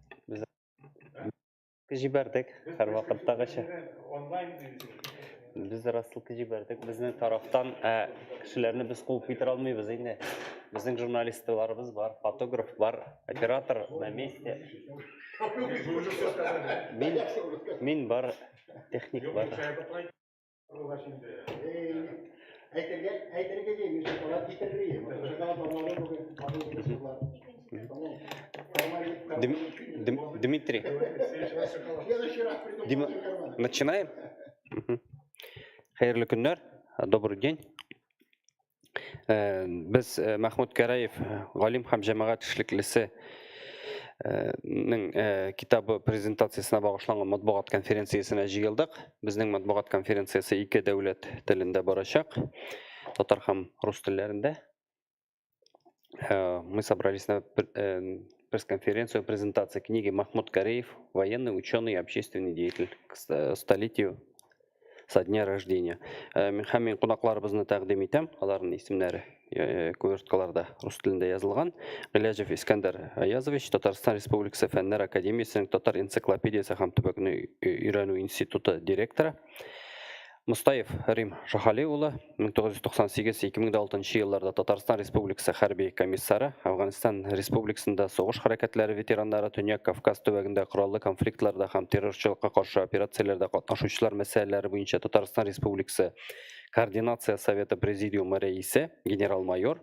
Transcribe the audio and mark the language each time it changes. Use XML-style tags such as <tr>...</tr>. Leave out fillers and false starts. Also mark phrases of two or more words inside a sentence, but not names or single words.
<tt>Biz жибәрдек, һәр вакыттагыча. Biz рассылка жибәрдек. Безнең тарафтан кешеләрне без куып китер алмыйбыз инде. Безнең журналистларыбыз бар, фотограф бар,</tt> <ru>оператор на месте.</ru> <tt>Мин бар, техник бар. Дмитрий.</tt> <ru>Дима, начинаем?</ru> <tt>Хәерле көннәр,</tt> <ru>добрый день.</ru> <tt>Без Махмуд Караев, галим һәм җәмәгать эшлеклесе китабы презентациясына багышланган матбугат конференциясенә җыелдык. Безнең матбугат конференциясе 2 дәүләт телендә барачак, татар һәм рус телләрендә.</tt> <ru>Мы собрались на пресс-конференцию презентации книги Махмуд Караев, военный, ученый и общественный деятель к столетию со дня рождения.</ru> <tt>Мен кунакларыбызны тәкъдим итәм, аларның исемнәре куверткаларда рус телендә язылган. Галиҗев Искәндәр Аязович, Татарстан Республикасы Фәннәр академиясенең Татар энциклопедиясе һәм төбәкне өйрәнү институты директоры. Мустаев Рим Шахали улы, 1998-2006 елларда Татарстан Республикасы хәрби комиссары, Афганистан Республикасында сугыш хәрәкәтләре ветераннары, Төньяк Кавказ төбәгендә кораллы конфликтларда һәм террорчылыкка каршы операцияләрдә катнашучылар мәсьәләләре буенча Татарстан Республикасы Координация Советы Президиумы рәисе, генерал-майор.</tt>